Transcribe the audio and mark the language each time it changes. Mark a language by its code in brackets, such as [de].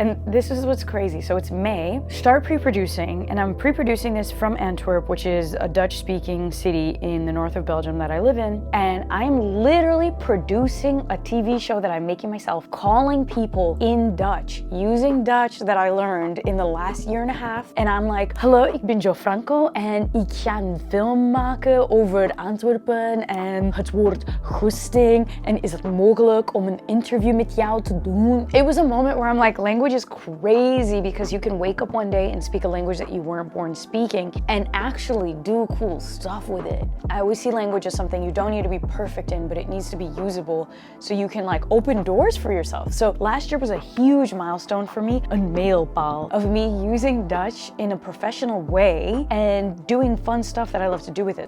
[en] And this is what's crazy. So it's May, start pre-producing, and I'm pre-producing this from Antwerp, which is a Dutch-speaking city in the north of Belgium that I live in, and I'm literally producing a TV show that I'm making myself, calling people in Dutch, using Dutch that I learned in the last year and a half. And I'm like, [nl] hallo, ik ben Franco en ik ga een film maken over Antwerpen en het woord goesting en is het mogelijk om een interview met jou te doen? [en] It was a moment where I'm like, language is crazy because you can wake up one day and speak a language that you weren't born speaking and actually do cool stuff with it. I always see language as something you don't need to be perfect in, but it needs to be usable so you can like open doors for yourself. So last year was a huge milestone for me, a mijlpaal of me using Dutch in a professional way and doing fun stuff that I love to do with it.